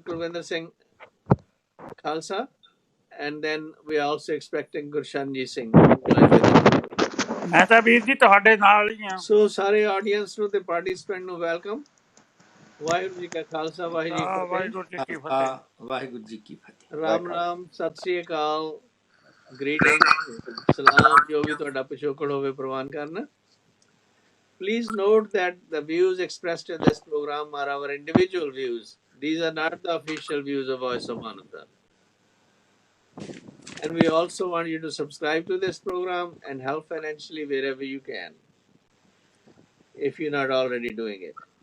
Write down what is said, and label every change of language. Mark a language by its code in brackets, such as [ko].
[en] Kulwinder Singh Khalsa, and then we are also expecting Gurshanji Singh to join with us. [pa] ਮੈਂ ਤਾਂ ਵੀਰ ਜੀ ਤੁਹਾਡੇ ਨਾਲ ਹੀ ਆ So, ਸਾਰੇ audience ਨੂੰ ਤੇ participant ਨੂੰ welcome. ਵਾਹਿਗੁਰੂ ਜੀ ਕਾ ਖਾਲਸਾ, ਵਾਹਿਗੁਰੂ ਜੀ ਕੀ ਫਤਿਹ। ਵਾਹਿਗੁਰੂ ਜੀ ਕੀ ਫਤਿਹ। ਵਾਹਿਗੁਰੂ ਜੀ ਕੀ ਫਤਿਹ। ਰਾਮ ਰਾਮ, ਸਤਿ ਸ੍ਰੀ ਅਕਾਲ, greetings, salam, ਜੋ ਵੀ ਤੁਹਾਡਾ ਪਿਛੋਕੜ ਹੋਵੇ ਪ੍ਰਵਾਨ ਕਰਨਾ। [en] Please note that the views expressed in this program are our individual views. These are not the official views of Voice of Ananda. And we also want you to subscribe to this program and help financially wherever you can, if you're not already doing it.